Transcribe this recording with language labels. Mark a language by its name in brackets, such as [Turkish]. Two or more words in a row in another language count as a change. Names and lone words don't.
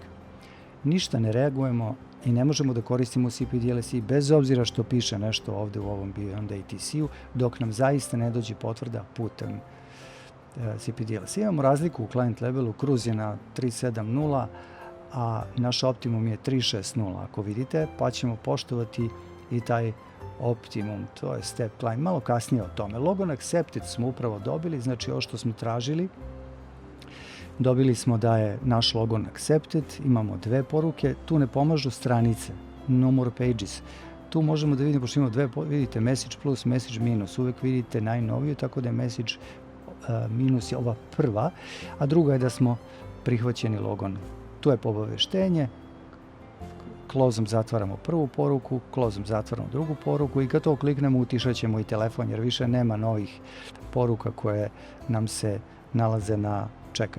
[Serbian] Ništa ne reagujemo i ne možemo da koristimo CPDLC bez obzira što piše nešto ovde u ovom Beyond ATC-u, dok nam zaista ne dođe potvrda putem CPDLC. Imamo razliku u [English] client levelu, [Serbian] cruise je na 370, a naš optimum je 360, ako vidite, pa ćemo poštovati i taj optimum, to je [English] step climb, [Serbian] malo kasnije o tome. [English] Logon accepted [Serbian] smo upravo dobili, znači ovo što smo tražili, dobili smo da je naš [English] logon accepted, [Serbian] imamo dve poruke, tu ne pomažu stranice, [English] no more pages. [Serbian] Tu možemo da vidimo, pošto imamo dve, vidite [English] message plus, message minus, [Serbian] uvek vidite najnoviju, tako da je [English] message minus [Serbian] je ova prva, a druga je da smo prihvaćeni logon. Tu je obaveštenje, close-om zatvaramo prvu poruku, close-om zatvaramo drugu poruku i kad to kliknemo utišat ćemo i telefon jer više nema novih poruka koje nam se nalaze na čekanju.